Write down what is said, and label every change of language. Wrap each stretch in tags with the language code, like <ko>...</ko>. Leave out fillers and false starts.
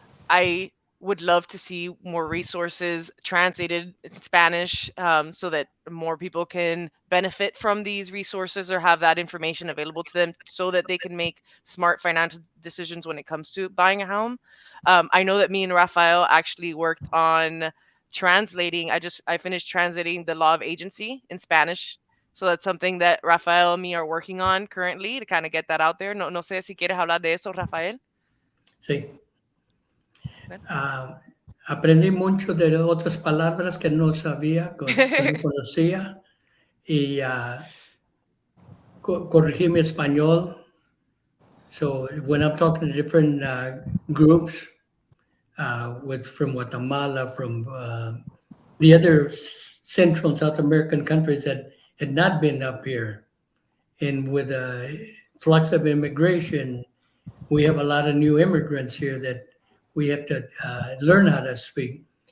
<en>I would love to see more resources translated in Spanish, so that more people can benefit from these resources or have that information available to them, so that they can make smart financial decisions when it comes to buying a home. I know that me and Rafael actually worked on translating. I finished translating the law of agency in Spanish. So that's something that Rafael and me are working on currently to kind of get that out there.</en> <es>No sé si quieres hablar de eso, Rafael. Sí. Aprendí mucho de otras palabras que no sabía, que no conocía, y corregí mi español.</es> <en>So when I'm talking to different groups, from Guatemala, from the other Central and South American countries that had not been up here, and with a flux of immigration, we have a lot of new immigrants here that we have to learn how to speak.</en>